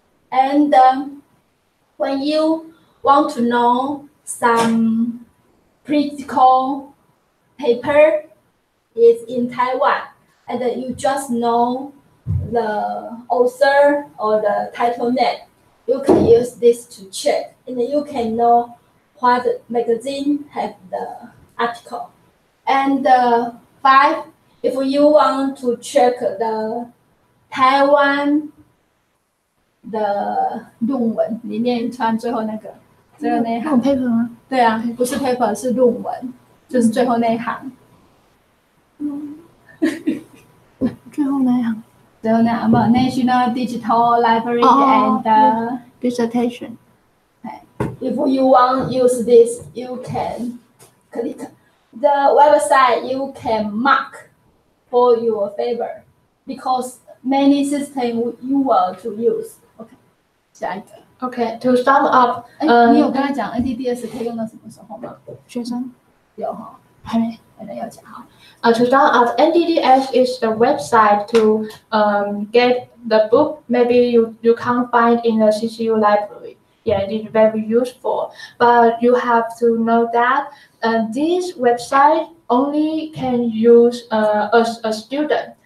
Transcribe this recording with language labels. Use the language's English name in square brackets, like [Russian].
[English] And when you want to know some critical paper is in Taiwan, and you just know the author or the title name, you can use this to check, and you can know what magazine have the article. And 5, if you want to check the Taiwan [Chinese] 的论文里面穿最后那个那一行 paper 吗？对啊，不是 paper 是论文，就是最后那一行。最后那样。最后那行嘛 ，National Digital Library and [English] dissertation. If you want use this, you can click the website. You can mark for your favor because many systems you want to use. [Chinese] OK， 下一个。 [English] Okay, to sum up, [Chinese] 你有跟他讲 NDDS 可以用到什么时候吗？学生有哈，还没。可能要讲哈。 [English] To sum up, NDDS is the website to get the book maybe you can't find in the CCU library. Yeah, it's very useful. But you have to know that this website only can use as a student.